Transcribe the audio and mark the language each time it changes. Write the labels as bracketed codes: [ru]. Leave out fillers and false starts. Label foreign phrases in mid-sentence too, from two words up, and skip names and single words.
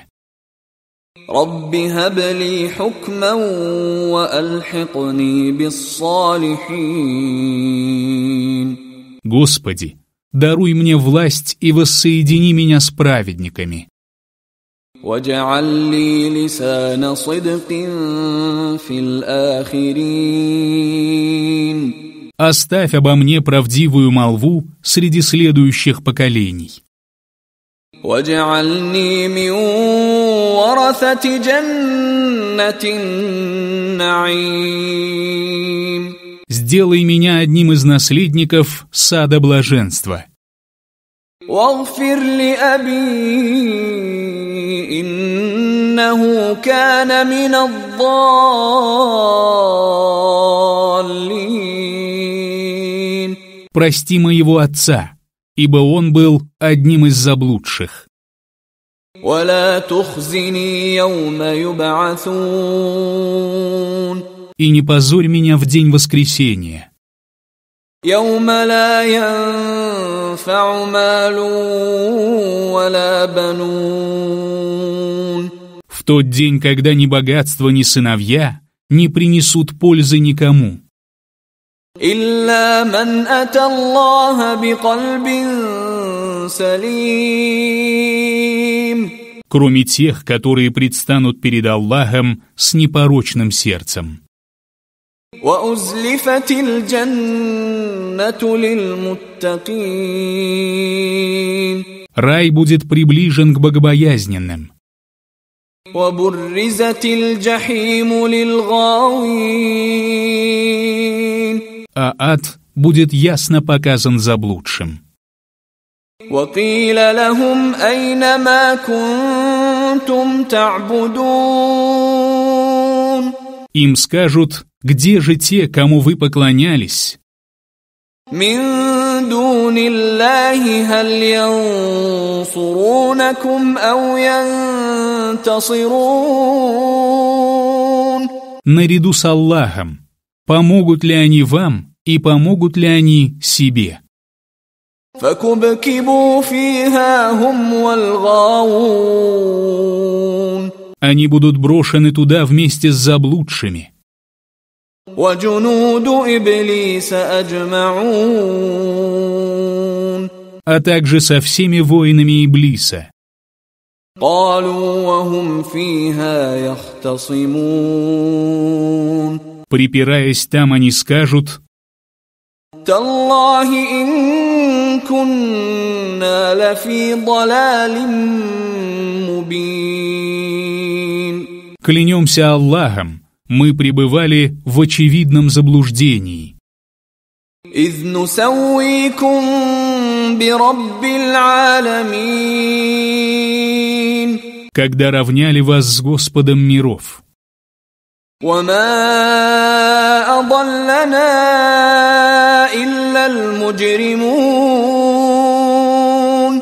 [ar] رب هب لي حكما وألحقني بالصالحين. [ru] Господи, даруй мне власть и воссоедини меня с праведниками. [ar] واجعل لي لسان صدق في الآخرين. [ru] Оставь обо мне правдивую молву среди следующих поколений. [ar] واجعلني من ورثة جنة النعيم. [ru] Сделай меня одним из наследников сада блаженства. [ar] واغفر لأبي إنه كان من الضالين. [ru] Прости моего отца, ибо он был одним из заблудших. [ar] ولا تخزني يوم يبعثون. [ru] И не позорь меня в день воскресения. [ar] يوم لا ينفع مال ولا بنون. [ru] В тот день, когда ни богатство, ни сыновья не принесут пользы никому. [ar] إلا من أتى الله بقلب سليم. [ru] Кроме тех, которые предстанут перед Аллахом с непорочным сердцем. [ar] وأزلفت الجنة للمتقين. [ru] Рай будет приближен к богобоязненным. [ar] وبرزت الجحيم للغاوين. [ru] А ад будет ясно показан заблудшим. [ar] وقيل لهم أين ما كنتم تعبدون. [ru] Им скажут: где же те, кому вы поклонялись? [ar] من دون الله هل ينصرونكم أو ينتصرون. [ru] Наряду с Аллахом, помогут ли они вам и помогут ли они себе? [ar] فكبكبوا فيها هم والغاوون. [ru] Они будут брошены туда вместе с заблудшими. [ar] وجنود إبليس أجمعون. [ru] А также со всеми воинами Иблиса. [ar] قالوا وهم فيها يختصمون. [ru] Припираясь там, они скажут: [ar] تالله إن كنا لفي ضلال مبين. [ru] Клянемся Аллахом, мы пребывали в очевидном заблуждении. [ar] إذ نسويكم برب العالمين. [ru] Когда равняли вас с Господом миров. [ar] وما أضلنا إلا المجرمون.